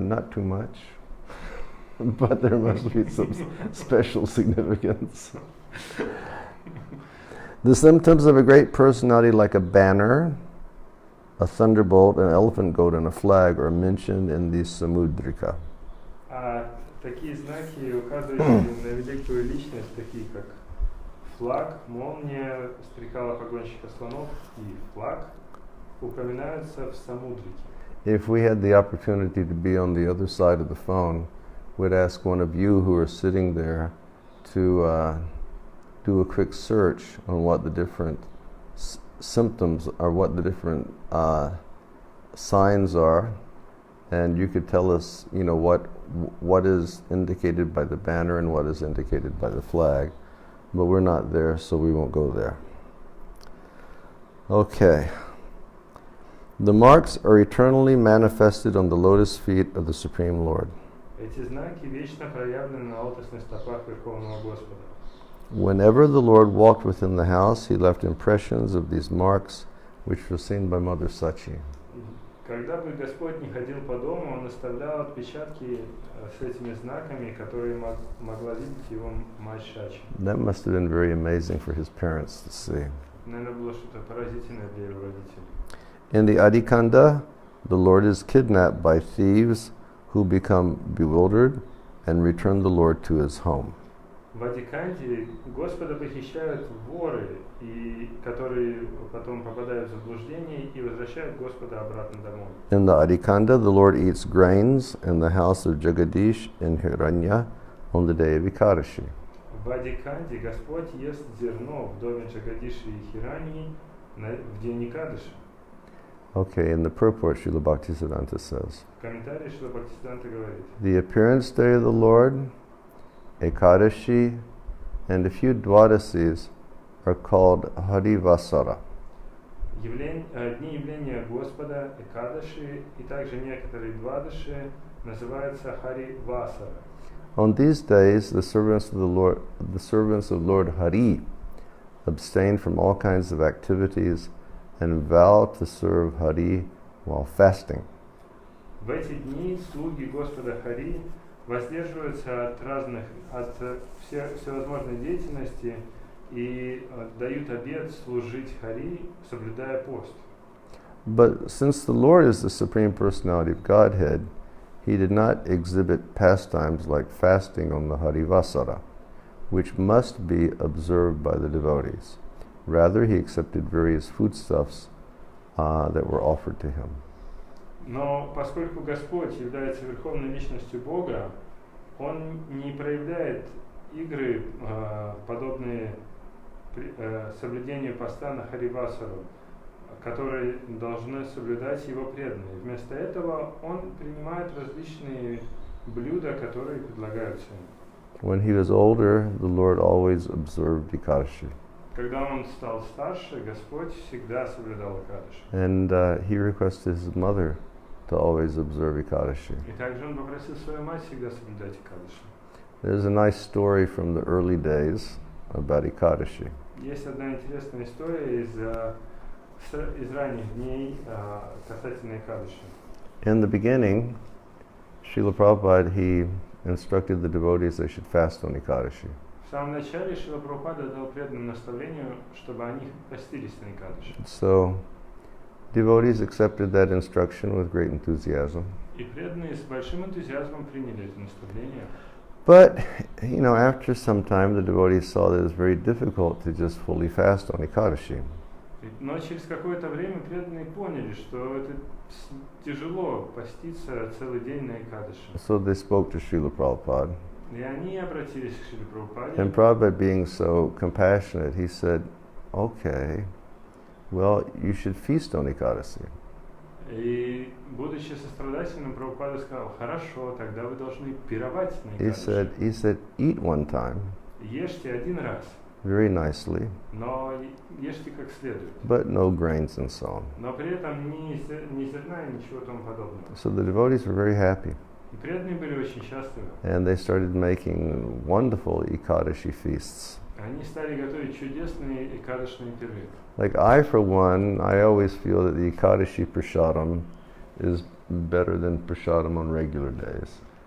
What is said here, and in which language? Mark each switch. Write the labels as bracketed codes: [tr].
[en] Not too much, but there must be some special significance. The symptoms of a great personality, like a banner, a thunderbolt, an elephant goat, and a flag, are mentioned in the Samudrika. [ru] Такие знаки, указывающие на великую личность, такие как флаг, молния, стрекала погонщика слонов и флаг, упоминаются в Самудрике. [en] If we had the opportunity to be on the other side of the phone, we'd ask one of you who are sitting there to do a quick search on what the different symptoms are, what the different signs are, and you could tell us, you know, what is indicated by the banner and what is indicated by the flag. But we're not there, so we won't go there. Okay. The marks are eternally manifested on the lotus feet of the Supreme Lord. [ru] Эти знаки вечно проявлены на лотосных стопах Верховного Господа. [en] Whenever the Lord walked within the house, he left impressions of these marks, which were seen by Mother Sachi. [ru] Когда бы Господь не ходил по дому, он оставлял отпечатки с этими знаками, которые могла видеть его мать Шачи. [en] That must have been very amazing for his parents to see. [ru] Наверное, было что-то поразительное для его родителей. [en] In the Adikanda, the Lord is kidnapped by thieves who become bewildered and return the Lord to his home. [ru] В Адиканде Господа похищают воры, которые потом попадают в заблуждение и возвращают Господа обратно домой. [en] In the Adikanda, the Lord eats grains in the house of Jagadish in Hiranya on the day of Ekadashi. [ru] В Адиканде Господь ест зерно в доме Джагадиши и Хираньи в день Экадаши. [en] Okay, in the purport, Srila Bhaktisiddhanta says, [ru] В комментарии Шрила Бхактисиданта говорит: [en] the appearance day of the Lord, Ekadashi, and a few Dwadasis are called Harivasara. [ru] Дни явления Господа, Экадаши и также некоторые Двадаши называются Хари Васара. [en] On these days, the servants of Lord Hari abstain from all kinds of activities and vow to serve Hari while fasting. [ru] В эти дни слуги Господа Хари воздерживаются от всевозможной деятельности и дают обет служить Хари, соблюдая пост. [en] But since the Lord is the Supreme Personality of Godhead, he did not exhibit pastimes like fasting on the Harivasara, which must be observed by the devotees. Rather, he accepted various foodstuffs that were offered to him. [ru] Но поскольку Господь является верховной личностью Бога, Он не проявляет игры, подобные соблюдению поста на Харивасару, которые должны соблюдать его преданные. Вместо этого Он принимает различные блюда, которые предлагаются ему. [en] When he was older, the Lord always observed Ekadashi. [ru] Когда он стал старше, Господь всегда соблюдал Экадаши. [en] And he requested his mother to always observe Ekadashi. [ru] И также он попросил свою мать всегда соблюдать Экадаши. [en] There's a nice story from the early days about Ekadashi. [ru] Есть одна интересная история из ранних дней касательно Экадаши. [en] In the beginning, Srila Prabhupada, he instructed the devotees they should fast on Ekadashi. [ru] В самом начале Шрила Прабхупада дал преданным наставлению, чтобы они постились на Экадаши. [en] So, devotees accepted that instruction with great enthusiasm. [ru] И преданные с большим энтузиазмом приняли это наставление. [en] But, you know, after some time, the devotees saw that it was very difficult to just fully fast on Ekadashi. [ru] Но через какое-то время преданные поняли, что это тяжело поститься целый день на Экадаши. [en] So they spoke to Srila Prabhupada. [ru] И они обратились к Шриле Прабхупаде. [en] And Prabhupada, being so compassionate, he said, okay, well, you should feast on Ekadashi. [ru] И, будучи сострадательным, Прабхупада сказал: хорошо, тогда вы должны пировать на Экадаши. [en] He said, eat one time, [ru] Ешьте один раз, [en] very nicely, [ru] но ешьте как следует. [en] but no grains and so on. [ru] Но при этом ни зерна, ничего тому подобного. [en] So the devotees were very happy, [ru] И преданные были очень счастливы. [en] and they started making wonderful Ekadashi feasts. [ru] Они стали готовить чудесные экадышные пиры. [en] Like I, for one, I always feel that the Ekadashi prasadam is better than prasadam on regular days.